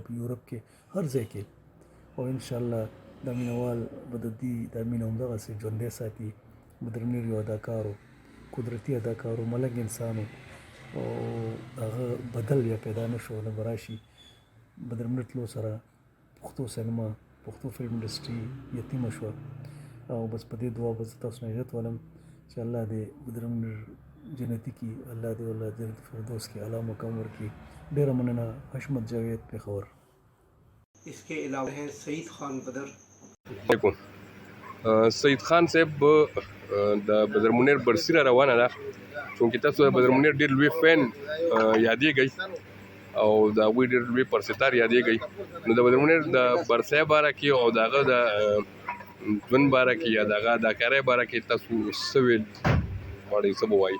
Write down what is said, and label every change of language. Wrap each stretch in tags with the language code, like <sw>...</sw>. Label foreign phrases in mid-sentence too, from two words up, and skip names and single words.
<ps>یورپ کې هر ځای کې او انشاءالله دا مینوال به د دې دا مینه همدغسې ژوندی ساتي بدر منیر یو اداکارو قدرتي اداکارو ملنګ انسانو او هغه بدل بیا پیدا نه شو نه به راشي بدر منیر تلو سره پښتو سینما پښتو فلم انډسټري یتیمه شوه او بس په دې دعا به زه تاسو نه عزت ولم چې الله دې بدرم جنتي کړي، الله دې والله جنت فردوس کې اعلی مقام ورکړي. ډېره مننه. حشمت جاوید، پېښور.</ps> <ur>اس کے علاوہ ہیں سعید خان بدر. علیکم.</ur> <ps>سعید خان صاحب د بدر منیر برسي را روانه ده، چونکې تاسو د بدر منیر ډېر لوی فین یادېږئ او د هغوی ډېر لوی پرستار یادېږئ. نو د بدر منیر د برسۍ باره کې او د هغه د ژوند باره کې یا د هغه اداکارۍ باره کې تاسو څه ویل غواړئ، څه به وایي؟</ps>